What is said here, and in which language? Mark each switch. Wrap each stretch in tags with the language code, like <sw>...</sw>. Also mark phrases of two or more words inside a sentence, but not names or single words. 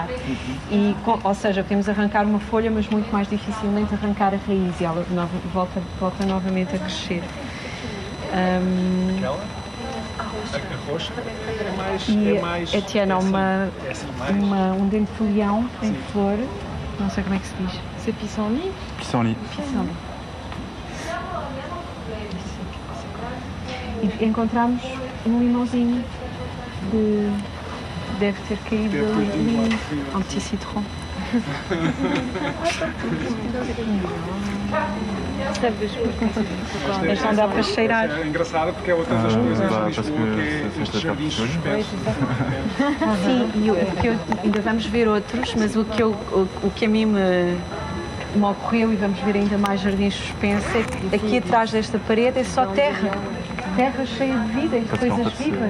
<pt>Ou seja, podemos arrancar uma folha, mas muito mais dificilmente arrancar a raiz e ela volta novamente a crescer. Aquela? A roxa é mais... A Tiana, um dentelhão em flor, não sei como é que se diz.</pt> <fr>C'est pissenlit? Pissenlit.</fr> <pt>E encontramos um limãozinho deve ter caído ali,</pt> <fr>um petit citron.</fr> <pt>Mas não dá para cheirar. É engraçado porque é outra das coisas de Lisboa, que é estes jardins suspensos. Sim, e ainda vamos ver outros, mas o que a mim me ocorreu, e vamos ver ainda mais jardins suspensos, é que aqui atrás desta parede é só terra cheia de vida e de coisas vivas.</pt>